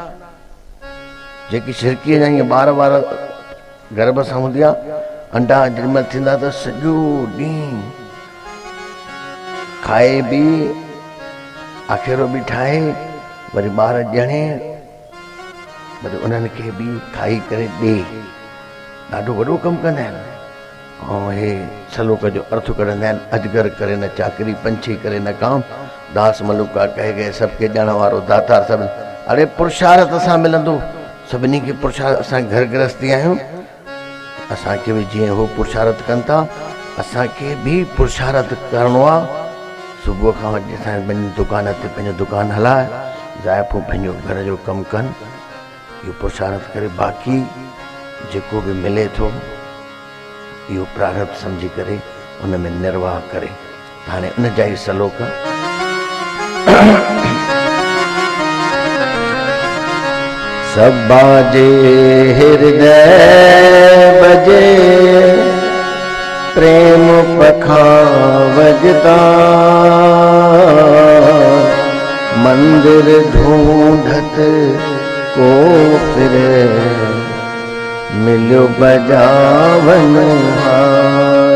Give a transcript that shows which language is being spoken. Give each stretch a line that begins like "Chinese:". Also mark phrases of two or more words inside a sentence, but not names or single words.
Sindhi: जेकी शिरकीअ जा ईअं ॿार गर्भ सां हूंदी आहे, अंडा जेॾीमहिल थींदा त सॼो ॾींहुं खाए बि, आखेरो बि ठाहे, वरी ॿार ॼणे, वरी उन्हनि खे बि खाई करे ॾे। ॾाढो वॾो कमु कंदा आहिनि। ऐं हे सलोक जो अर्थ कढंदा आहिनि,
Hindi: अजगर करे न चाकरी, पंछी करे न काम, दास मलुका कहे गए सबके
Sindhi: ॼण वारो दाता सभु। अरे पुरुषारत असां मिलंदो सभिनी खे। पुरुषारत असां घर गृहस्थी आहियूं, असांखे बि जीअं हो पुरुषारत कनि था, असांखे बि पुरुषारत करिणो आहे। सुबुह खां वठी असां पंहिंजी दुकान ते पंहिंजो दुकानु हलाए, ज़ाइफ़ूं पंहिंजो घर जो कमु कनि, इहो पुरुषारत करे बाक़ी जेको बि मिले थो इहो प्रारब्ध सम्झी करे उन में निर्वाह करे। हाणे उन जा ई सलोक
Hindi: सब बाजे हृदय बजे, प्रेम पखावजता, मंदिर ढूंढत को फिरे, मिलो बजावन हार।